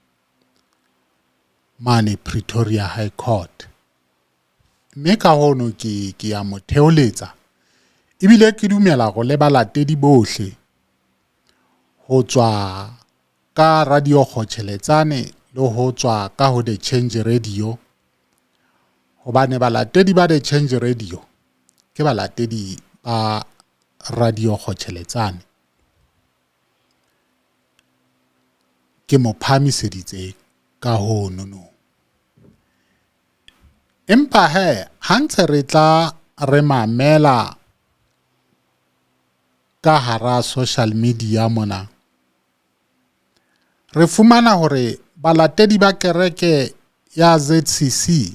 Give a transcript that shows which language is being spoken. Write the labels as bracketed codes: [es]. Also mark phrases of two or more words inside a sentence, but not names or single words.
[st] mane Pretoria High Court mme ka hono ke ya motheoletsa ebile ke dumela go le balatedi bohle ho tswa ka radio Kgotjheletsane le ho tswa ka ho the change radio hobane balatedi ba the change radio ke balatedi ba radio Kgotjheletsane ke mo phamiseditse ka hono no empa he ha ntse re tla re mamela ka hara [en] social media [st] mona re fumana hore balatedi ba kereke ya ZCC